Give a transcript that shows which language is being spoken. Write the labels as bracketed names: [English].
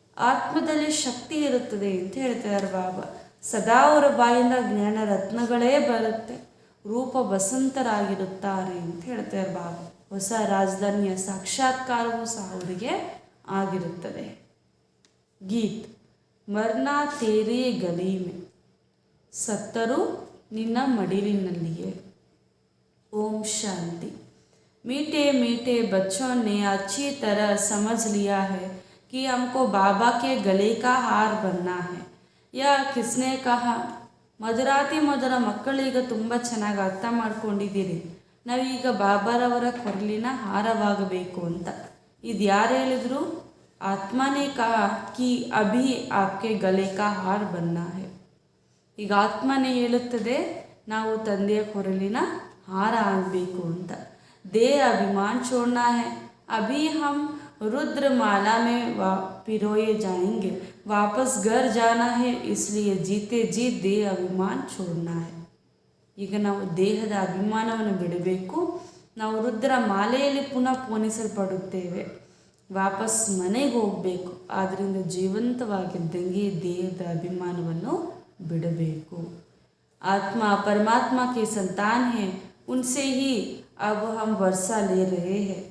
[Kannada] ಆತ್ಮದಲ್ಲಿ ಶಕ್ತಿ ಇರುತ್ತದೆ ಅಂತ ಹೇಳ್ತಾರೆ ಬಾಬಾ. ಸದಾ ಅವರ ಬಾಯಿಂದ ಜ್ಞಾನ ರತ್ನಗಳೇ ಬರುತ್ತೆ, ರೂಪ ಬಸಂತರಾಗಿರುತ್ತಾರೆ ಅಂತ ಹೇಳ್ತಾರೆ ಬಾಬಾ. ಹೊಸ ರಾಜಧಾನಿಯ ಸಾಕ್ಷಾತ್ಕಾರವೂ ಸಹ ಅವರಿಗೆ ಆಗಿರುತ್ತದೆ. [Hindi] ಗೀತ್, ಮರ್ನಾ ತೇರೇ ಗಲಿ ಮೇ, [Kannada] ಸತ್ತರೂ ನಿನ್ನ ಮಡಿಲಿನಲ್ಲಿಯೇ. [Hindi] ओम शांति। मीठे मीठे बच्चों ने अच्छी तरह समझ लिया है कि हमको बाबा के गले का हार बनना है. यह किसने कहा? [Kannada] ಮಧುರಾತಿ ಮಧುರ ಮಕ್ಕಳೀಗ ತುಂಬ ಚೆನ್ನಾಗಿ ಅರ್ಥ ಮಾಡ್ಕೊಂಡಿದ್ದೀರಿ, ನಾವೀಗ ಬಾಬಾರವರ ಕೊರಲಿನ ಹಾರವಾಗಬೇಕು ಅಂತ. ಇದು ಯಾರು ಹೇಳಿದ್ರು? [Hindi] ಆತ್ಮನೇ ಕಹಾ ಕಿ ಅಭಿ ಆಪ್ಕೆ ಗಲೆ ಕಾ ಹಾರ್ ಬನ್ನ ಹೈ. [Kannada] ಈಗ ಆತ್ಮನೇ ಹೇಳುತ್ತದೆ ನಾವು ತಂದೆಯ ಕೊರಲಿನ हार ಆಗಬೇಕು ಅಂತ. [Hindi] दे अभिमान छोड़ना है. अभी हम रुद्रमाला में पिरोए जाएंगे. वापस घर जाना है, इसलिए जीते जी दे अभिमान छोड़ना है. [Kannada] ಈಗ ನಾವು ದೇಹದ ಅಭಿಮಾನವನ್ನು ಬಿಡಬೇಕು. ನಾವು ರುದ್ರ ಮಾಲೆಯಲ್ಲಿ ಪುನಃ ಪೋಣಿಸಲ್ಪಡುತ್ತೇವೆ. ವಾಪಸ್ ಮನೆಗೆ ಹೋಗಬೇಕು. ಆದ್ದರಿಂದ ಜೀವಂತವಾಗಿದ್ದಂಗೆ ದೇಹದ ಅಭಿಮಾನವನ್ನು ಬಿಡಬೇಕು. [Hindi] आत्मा परमात्मा के संतान हैं, उनसे ही अब हम वर्षा ले रहे हैं.